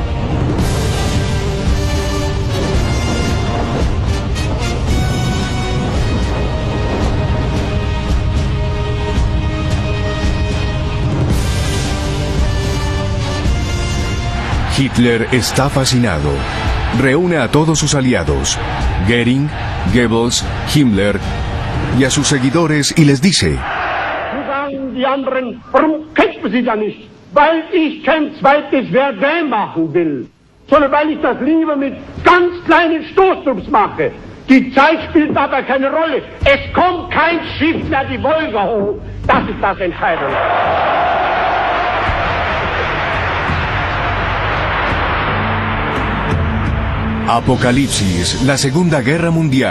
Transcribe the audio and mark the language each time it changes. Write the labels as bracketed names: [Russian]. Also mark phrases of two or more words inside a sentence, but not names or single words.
[Spanish] Hitler está fascinado. Reúne a todos sus aliados, Göring, Goebbels, Himmler, y a sus seguidores y les dice: [German] Sagen die anderen, warum kämpfen Sie da nicht? Weil ich kein zweites Verdun machen will, sondern weil ich das lieber mit ganz kleinen Stoßtrupps mache. Die Zeit spielt dabei keine Rolle. Es kommt kein Schiff mehr die Wolga hoch. Das ist das Entscheidende. [Spanish] Apocalipsis, la Segunda Guerra Mundial.